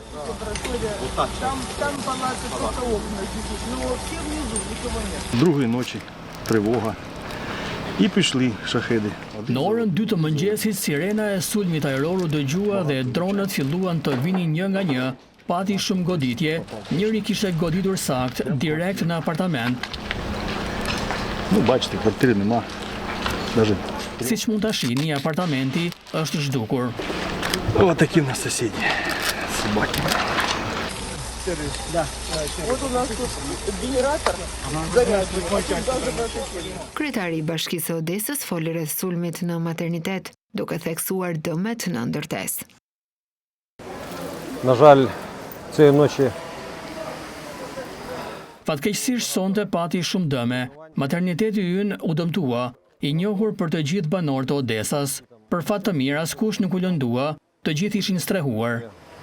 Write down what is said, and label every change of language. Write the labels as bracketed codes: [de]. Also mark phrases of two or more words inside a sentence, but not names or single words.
[uk] Другої ночі тривога. І пішли шахеди. [sq] Në orën 2 të mëngjesit, sirena e sulmit ajror u dëgjua dhe dronët filluan të vinin një nga një, pati shumë goditje, njëri kishte goditur sakt direkt në apartament. [uk] Ну, бачите, квартири нема. [ru] Даже. [sq] Siç mund ta shihni, apartamenti është zhdukur. [uk] Вот такі в нас сусіди. Собаки. [ru] Вот у нас тут генератор зарядный. [sq] Kryetari i Bashkisë së Odesës foli rreth sulmit në maternitet, duke theksuar dëmet në ndërtesë. [uk] На жаль, цієї ночі [sq] Fatkeqësisht sonte pati shumë dëme. Materniteti ynë u dëmtua, i njohur për të gjithë banorët e Odesas. Për fat të mirë askush nuk u lëndua, të gjithë ishin strehuar.